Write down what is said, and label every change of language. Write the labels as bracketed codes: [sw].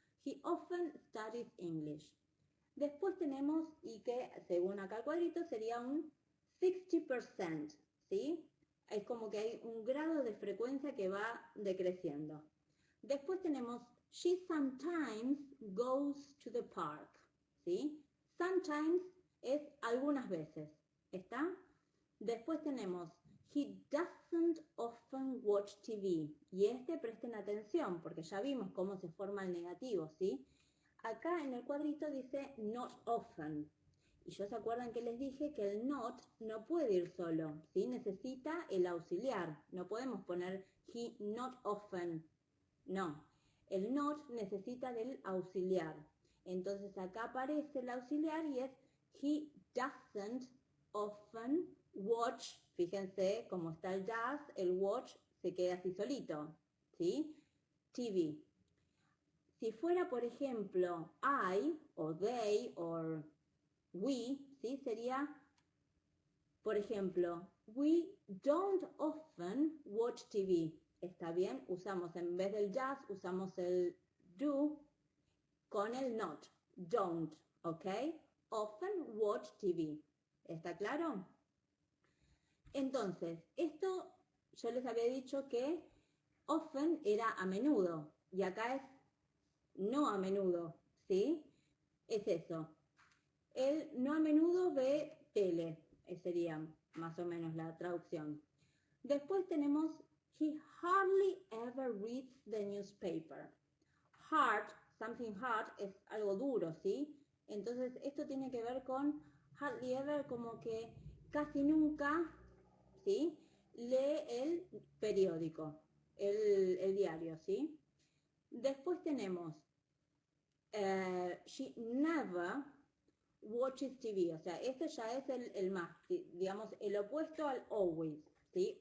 [en] He often studies English. [es] Después tenemos, y que según acá el cuadrito sería un 60%, ¿sí? Es como que hay un grado de frecuencia que va decreciendo. Después tenemos, [en] she sometimes goes to the park, ¿sí? [es] Sometimes es algunas veces, ¿está? Después tenemos, [en] he doesn't often watch TV. [es] Y presten atención, porque ya vimos cómo se forma el negativo, ¿sí? Acá en el cuadrito dice [en] not often. [es] Y yo se acuerdan que les dije que el not no puede ir solo, ¿sí? Necesita el auxiliar. No podemos poner [en] he not often. [es] No. El not necesita del auxiliar. Entonces acá aparece el auxiliar y es [en] he doesn't often watch. [es] Fíjense cómo está el does, el watch se queda así solito, ¿sí? TV. Si fuera, por ejemplo, I, o they, o we, ¿sí? Sería, por ejemplo, [en] we don't often watch TV. [es] ¿Está bien? Usamos, en vez del just, usamos el do con el not. [en] Don't, ¿ok? Often watch TV. [es] ¿Está claro? Entonces, esto yo les había dicho que often era a menudo. Y acá es no a menudo, ¿sí? Es eso. Él no a menudo ve tele, sería más o menos la traducción. Después tenemos, [en] he hardly ever reads the newspaper. Hard, something hard, [es] es algo duro, ¿sí? Entonces, esto tiene que ver con [en] hardly ever, [es] como que casi nunca, ¿sí? Lee el periódico, el diario, ¿sí? Después tenemos, [en] she never watches TV, [es] o sea, este ya es el más, digamos, el opuesto al always, ¿sí?